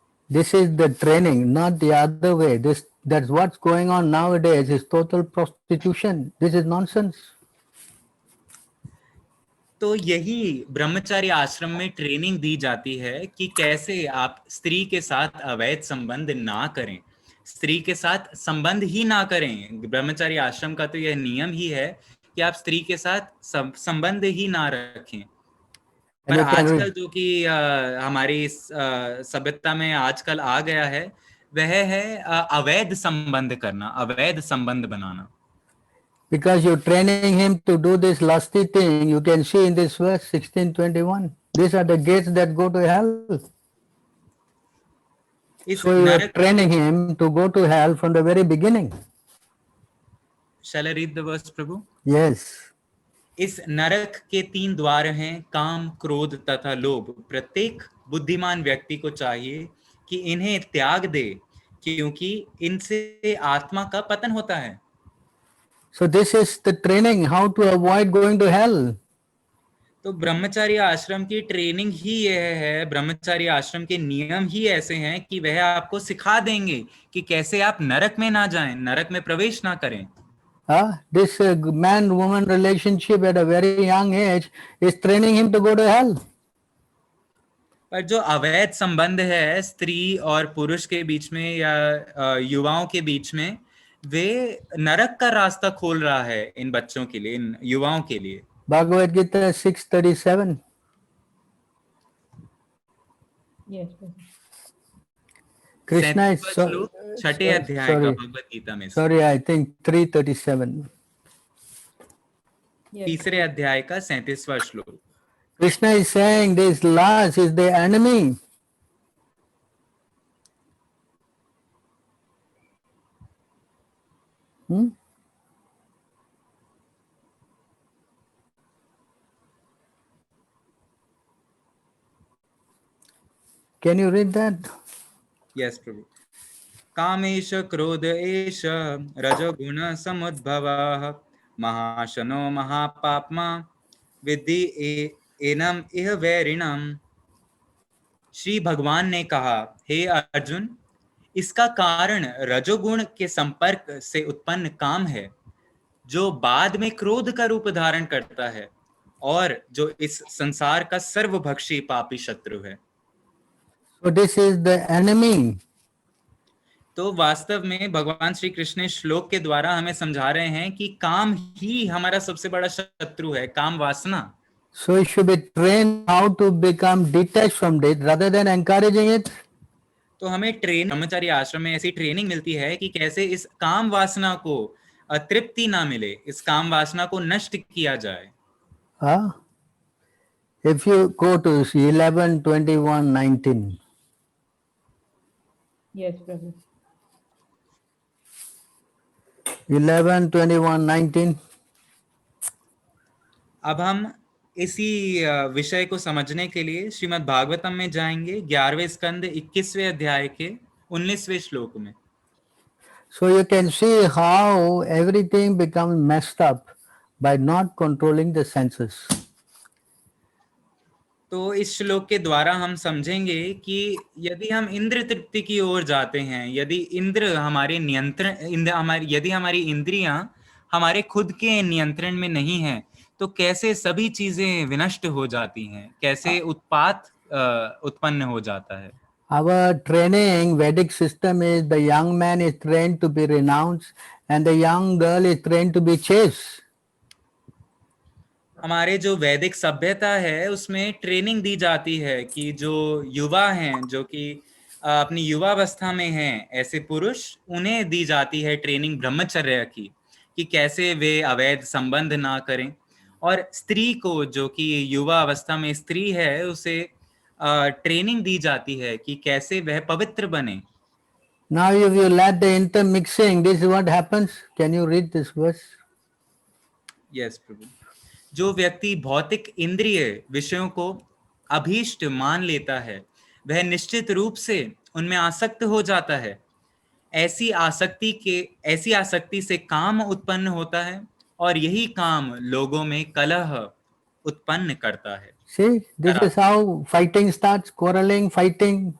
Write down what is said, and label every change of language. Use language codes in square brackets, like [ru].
[en] This is the training, not the other way. That's what's going on nowadays is total prostitution. This is nonsense. [hi] तो यही ब्रह्मचारी आश्रम में training दी जाती है कि कैसे आप स्त्री के साथ अवैध संबंध ना करें, स्त्री के साथ संबंध ही ना करें। ब्रह्मचारी आश्रम का तो यह नियम ही है कि आप स्त्री के साथ संबंध ही ना रखें। पर [en] And you can [hi] आजकल [en] read. [hi] जो कि हमारी सभ्यता में आजकल आ गया है वह है अवैध संबंध करना, अवैध संबंध बनाना। [en] Because you're training him to do this lusty thing, you can see in this verse 16:21. These are the gates that go to hell. [hi] इस [en] So you are [hi] नरक, [en] training him to go to hell from the very beginning. shall I read the verse, Prabhu? Yes. [hi] इस नरक के 3 द्वार हैं, काम, क्रोध तथा लोभ। प्रत्येक बुद्धिमान व्यक्ति को चाहिए कि इन्हें त्याग दे, क्योंकि इनसे आत्मा का पतन होता है। [en] So this is the training how to avoid going to hell. [hi] तो ब्रह्मचारी आश्रम की ट्रेनिंग ही यह है, ब्रह्मचारी आश्रम के नियम ही ऐसे हैं कि वह आपको सिखा देंगे कि कैसे आप नरक में ना जाएं, नरक में प्रवेश ना करें। [en] This man-woman relationship at a very young age is training him to go to hell. [hi] पर जो अवैध संबंध है स्त्री और पुरुष के बीच में या युवाओं के बीच में, वे नरक का रास्ता खोल रहा है इन बच्चों के लिए, इन युवाओं के लिए। [en] Bhagavad Gita 6:37. Yes, Prabhu. Krishna is [hi] 37वां श्लोक, छठे अध्याय का भगवद गीता में से, [en] sorry, I think 3:37. Yes. [hi] तीसरे अध्याय का 37वां श्लोक। [en] Krishna is saying this lust is the enemy. Can you read that? Yes Prabhu. [sa] कामेश क्रोध एष रजोगुण समुद्भवः महाशनो महापाप्मा विद्धि एनम इह वैरिणम। [hi] श्री भगवान ने कहा, हे अर्जुन, इसका कारण रजोगुण के संपर्क से उत्पन्न काम है, जो बाद में क्रोध का रूप धारण करता है और जो इस संसार का सर्वभक्षी पापी शत्रु है। [en] So this is the enemy. [hi] तो वास्तव में भगवान श्री कृष्ण इस श्लोक के द्वारा हमें समझा रहे हैं कि काम ही हमारा सबसे बड़ा शत्रु है, काम वासना। [en] So you should be trained how to become detached from it rather than encouraging it. [hi] तो हमें ब्रह्मचारी आश्रम में ऐसी ट्रेनिंग मिलती है कि कैसे इस काम वासना को तृप्ति ना मिले, इस काम वासना को नष्ट किया जाए। [en] If you go to 11:21:19. Yes, Prabhu. 11:21:19. [hi] अब हम इसी विषय को समझने के लिए श्रीमद् भागवतम में जाएंगे, 11वें स्कंद 21वें अध्याय के 19वें श्लोक में। [en] So you can see how everything becomes messed up by not controlling the senses. [hi] तो इस श्लोक के द्वारा हम समझेंगे कि यदि हम इंद्र तृप्ति की ओर जाते हैं, यदि इंद्र हमारे नियंत्रण, यदि हमारी इंद्रियां हमारे खुद के नियंत्रण में नहीं हैं, तो कैसे सभी चीजें विनष्ट हो जाती हैं, कैसे उत्पात उत्पन्न हो जाता है। [en] Our training, Vedic system is the young man is trained to be renounced and the young girl is trained to be chaste. [hi] हमारे जो वैदिक सभ्यता है उसमें ट्रेनिंग दी जाती है कि जो युवा हैं, जो कि अपनी युवावस्था में हैं, ऐसे पुरुष, उन्हें दी जाती है ट्रेनिंग ब्रह्मचर्य की, कि कैसे वे अवैध संबंध ना करें। और स्त्री को, जो कि युवा अवस्था में स्त्री है, उसे ट्रेनिंग दी जाती है कि कैसे वह पवित्र बने। [en] Now if you let the intermixing, this is what happens. Can you read this verse? Yes Prabhu. [hi] जो व्यक्ति भौतिक इंद्रिय विषयों को अभीष्ट मान लेता है, वह निश्चित रूप से उनमें आसक्त हो जाता है। ऐसी आसक्ति से काम उत्पन्न होता है और यही काम लोगों में कलह उत्पन्न करता है। [en] See, this is how fighting starts, quarreling, fighting.